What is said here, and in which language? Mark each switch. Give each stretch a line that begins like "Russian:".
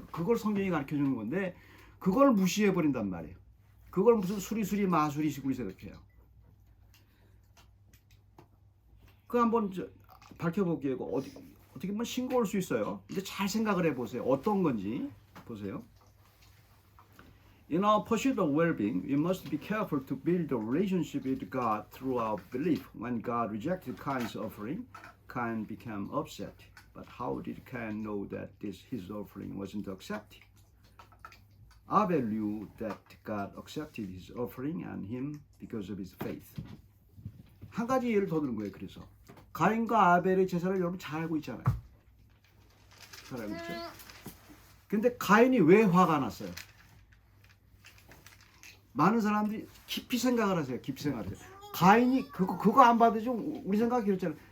Korean: 그걸 성경이 가르쳐 주는 건데 그걸 무시해 버린단 말이에요. 그걸 무슨 수리수리 마수리식으로 생각해요. 그 한번 밝혀볼게요. 어떻게 보면 싱거울 수 있어요. 근데 잘 생각을 해보세요. 어떤 건지 보세요.
English: In our pursuit of well-being, we must be careful to build a relationship with God through our belief. When God rejected Cain's offering, Cain became upset. But how did Cain know that his offering wasn't accepted? Abel knew that God accepted his offering and him because of his faith.
Korean: 한 가지 예를 더 드는 거예요. 그래서 가인과 아벨의 제사를 여러분 잘 알고 있잖아요. 잘 알고 있죠? 근데 가인이 왜 화가 났어요? 많은 사람들이 깊이 생각을 하세요. 깊이 생각을 하세요. 가인이 그거 안 받아주면 우리 생각이 그렇잖아요.